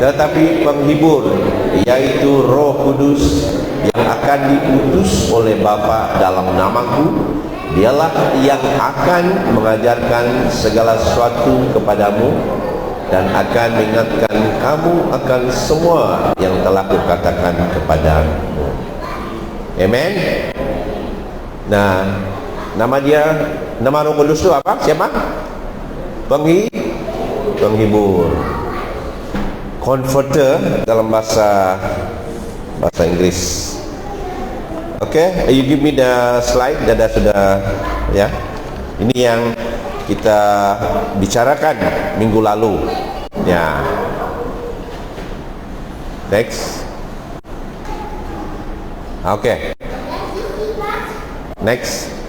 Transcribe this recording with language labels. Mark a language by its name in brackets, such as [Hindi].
[Indonesian] Tetapi penghibur, yaitu Roh Kudus yang akan diutus oleh Bapa dalam namaku, dialah yang akan mengajarkan segala sesuatu kepadamu dan akan mengingatkan kamu akan semua yang telah kukatakan kepadamu. Amen. Nah, nama Roh Kudus itu apa? Siapa? Penghibur. Comforter dalam bahasa Inggris. [English] Okay, you give me the slide. [Indonesian] Sudah ya. Ini yang kita bicarakan minggu lalu. Ya. [English] Next. Okay. Next.